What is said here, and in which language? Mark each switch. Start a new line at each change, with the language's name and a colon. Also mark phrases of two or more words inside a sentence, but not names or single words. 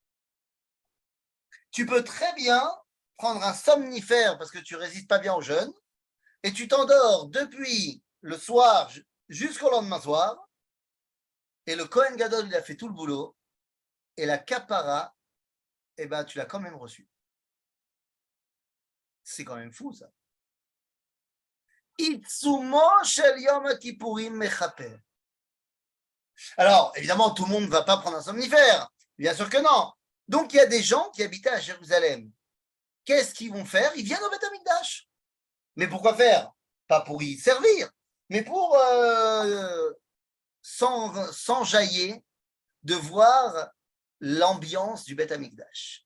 French: Tu peux très bien prendre un somnifère parce que tu ne résistes pas bien au jeûne et tu t'endors depuis le soir jusqu'au lendemain soir et le Kohen Gadol, il a fait tout le boulot et la kapara, eh ben, tu l'as quand même reçue. C'est quand même fou, ça.
Hebrew: עיצומו של יום הכיפורים מכפר.
French: Alors, évidemment, tout le monde ne va pas prendre un somnifère. Bien sûr que non. Donc, il y a des gens qui habitaient à Jérusalem. Qu'est-ce qu'ils vont faire? Ils viennent au Beth Amikdash. Mais pourquoi faire? Pas pour y servir, mais pour s'enjailler de voir l'ambiance du Beth Amikdash.